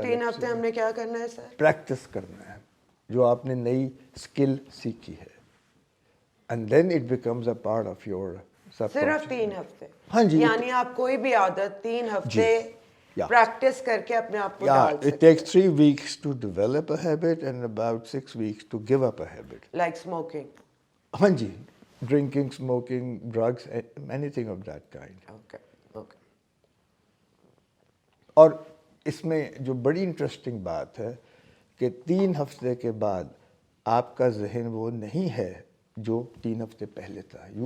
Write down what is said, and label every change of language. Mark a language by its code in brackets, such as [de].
[ur] 3 ہفتے ہم نے کیا کرنا ہے سر؟ پریکٹس کرنا ہے جو آپ نے نئی اسکل سیکھی ہے, [en] and then it becomes a part of your [ur] صرف 3 ہفتے؟ ہاں جی, یعنی آپ کوئی بھی عادت 3 ہفتے پریکٹس کر کے اپنے آپ کو ڈال سکتے ہیں. [en] it takes 3 weeks to develop a habit and about 6 weeks to give up a habit. Like smoking. [ur] ہاں جی, drinking, smoking, drugs, [en] anything of that kind. Okay okay. [ur] اور اس میں جو بڑی انٹرسٹنگ بات ہے کہ 3 ہفتے کے بعد آپ کا ذہن وہ نہیں ہے جو 3 ہفتے پہلے تھا.